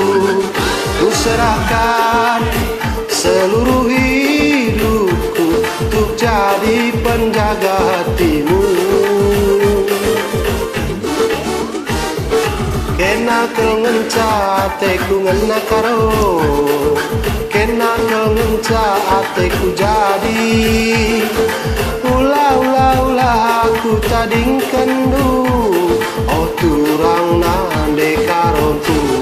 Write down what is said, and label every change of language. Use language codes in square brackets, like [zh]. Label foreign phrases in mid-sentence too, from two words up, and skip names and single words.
[id] Ku serahkan seluruh hidupku untuk jadi penjaga hatimu. [btx] Kena kau ngencah teku ngena karo, kena kau ngencah ateku jadi. Ulah aku tading kendu, oh turang nande karontu.